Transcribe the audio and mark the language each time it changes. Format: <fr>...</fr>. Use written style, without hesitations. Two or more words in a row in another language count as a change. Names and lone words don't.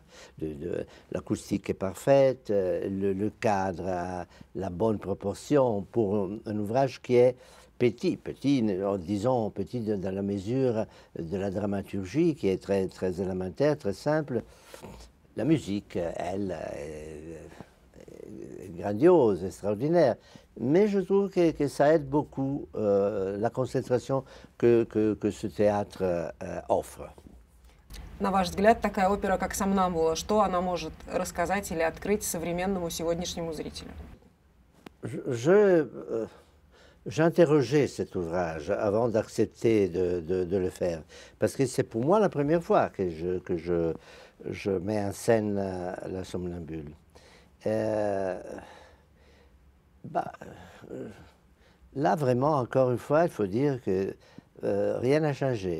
<fr>L'acoustique est parfaite, le cadre a la bonne proportion pour un ouvrage qui est petit, disons petit dans la mesure de la dramaturgie, qui est très élémentaire, très simple. La musique, elle, est grandiose, extraordinaire. Mais je trouve que ça aide beaucoup la concentration que ce théâtre offre.</fr> <ru>На ваш взгляд, такая опера, как «Сомнамбула», что она может рассказать или открыть современному сегодняшнему зрителю?</ru> <fr>J'interrogeais cet ouvrage avant d'accepter de le faire, parce que c'est pour moi la première fois que je mets en scène la Somnambule. Là, vraiment, encore une fois, il faut dire que rien n'a changé.</fr>